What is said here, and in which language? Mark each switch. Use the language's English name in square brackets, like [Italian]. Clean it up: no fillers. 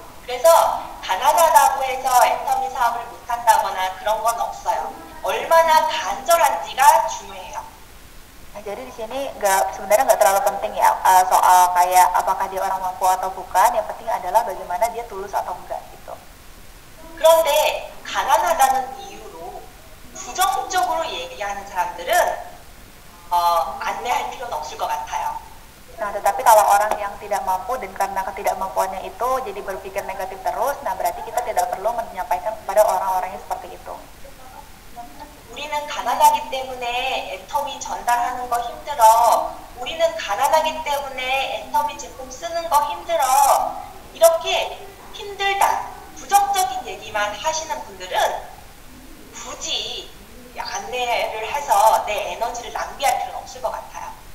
[Korean] 그래서 가난하다고 해서 애터미 사업을 못한다거나 그런 건 없어요. 얼마나 간절한지가 중요해요. [Indonesian] Nah, jadi di sini sebenarnya nggak terlalu penting ya soal kayak apakah dia orang mampu atau bukan. Yang penting adalah bagaimana dia tulus atau enggak gitu. [Korean] 그런데 가난하다는 이유로 부정적으로 얘기하는 사람들은 안내할 필요는 없을 것 같아요. [Indonesian] Nah, tetapi kalau orang yang tidak mampu dan karena ketidakmampuannya itu jadi berpikir negatif terus, nah berarti kita tidak perlu menyampaikan kepada orang-orang yang seperti itu. [Korean] 우리는 가난하기 때문에 애터미 전달하는 거 힘들어. 우리는 가난하기 때문에 애터미 제품 쓰는 거 힘들어. 이렇게 힘들다, 부정적인 얘기만 하시는 분들은 굳이 안내를 해서 내 에너지를 낭비할 필요는 없을 것 같아요.